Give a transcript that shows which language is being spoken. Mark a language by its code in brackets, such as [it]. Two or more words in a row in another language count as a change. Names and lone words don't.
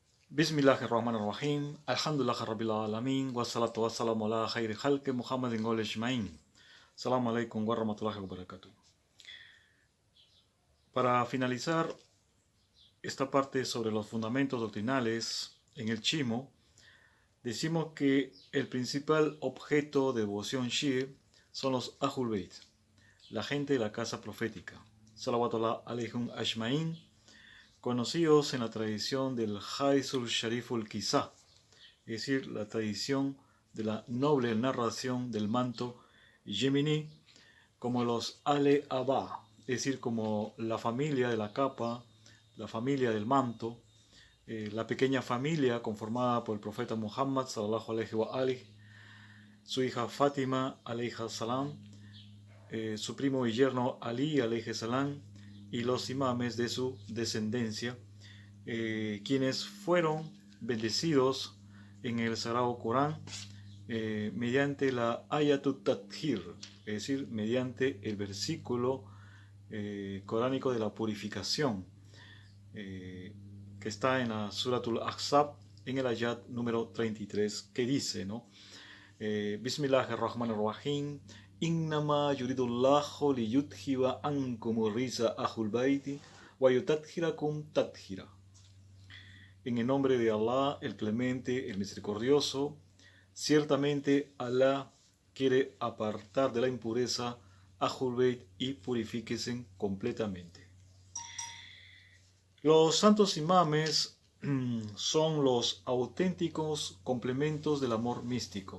[ar] بسم الله الرحمن الرحيم. الحمد لله رب العالمين. والصلاة والسلام على خير خلق محمد وأجمعين. السلام عليكم ورحمة الله وبركاته. [es] Para finalizar esta parte sobre los fundamentos doctrinales en el Chimo, decimos que el principal objeto de devoción Shia son los Ahlul Bayt, la gente de la casa profética. [ar] صلوات الله عليهم أجمعين, [es] conocidos en la tradición del Hadisul Shariful Qissa, es decir, la tradición de la noble narración del manto yemení, como los Ale Abba, es decir, como la familia de la capa, la familia del manto, la pequeña familia conformada por el profeta Muhammad [ar] صلى الله عليه وآله, [es] su hija Fátima [ar] عليه السلام, [es] su primo y yerno Ali [ar] عليه السلام, [es] y los imames de su descendencia, quienes fueron bendecidos en el Sagrado Corán mediante la Ayatut Tathir, es decir, mediante el versículo coránico de la purificación, que está en la Suratul Ahzab, en el ayat número 33, que dice, ¿no? [ar] بسم الله الرحمن الرحيم. إنما يريد الله ليذهب عنكم الرجس أهل البيت ويطهركم تطهيرا. [es] En el nombre de Allah, el Clemente, el Misericordioso, ciertamente Allah quiere apartar de la impureza Ahlul Bayt y purifíquense completamente. Los santos imames son los auténticos complementos del amor místico.